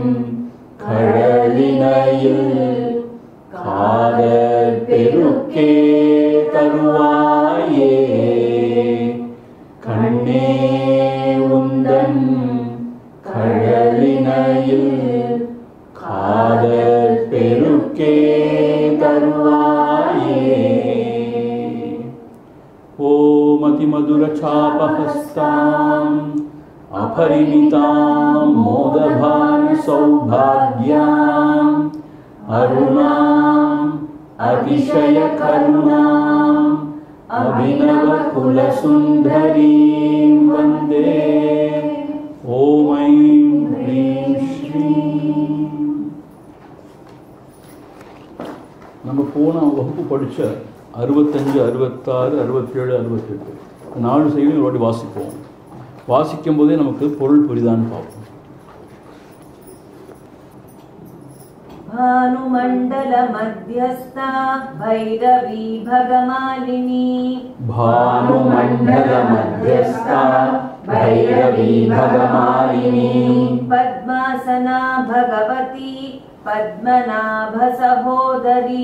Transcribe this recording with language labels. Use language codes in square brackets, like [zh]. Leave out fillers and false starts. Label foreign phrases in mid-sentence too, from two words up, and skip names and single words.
[ta] கழலினையில் காதல் பெருக்கே தருவாயே கண்ணே உந்தன் கழலினையில் காதல் பெருக்கே தருவாயே। [sa] ॐ अतिमधुर चापहस्ताम् अपरिमितां मोदभान सौभाग्याम् अरुणाम् अतिशय करुणाम् अभिनव कुलसुंदरीं वंदे। ओम ऐं ह्रीं श्रीं। [ta] நம்ம போன வகுப்பு படிச்ச 65, 66, 67, 68 நாலு செய்திகள் ஓடி வாசிப்போம். வாசிக்கும் போதே நமக்கு பொருள் புரிதான்னு பார்ப்போம். [sa] भानुमंडल मध्यस्था भैरवी भगमालिनी भानुमंडल मध्यस्था भैरवी भगमालिनी पद्मासना भगवती पद्मनाभ सहोदरी